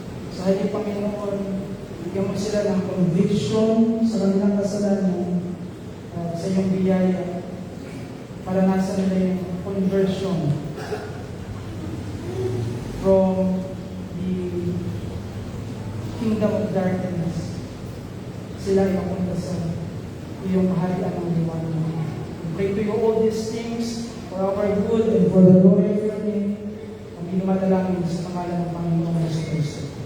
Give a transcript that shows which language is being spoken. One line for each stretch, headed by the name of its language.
Filipino: Sa halip, Panginoon, bigyan mo sila ng conviction sa kanilang kasalanan at sa iyong biyaya para nasa nila yung conversion
English: from the kingdom of darkness.
Filipino: Sila ay mapunta sa iyong kaharian ng liwanag.
English: Pray to you all these things for our good and for the glory of your name.
Filipino: Ang inumadalangin sa pangalan ng Panginoon Jesus Cristo.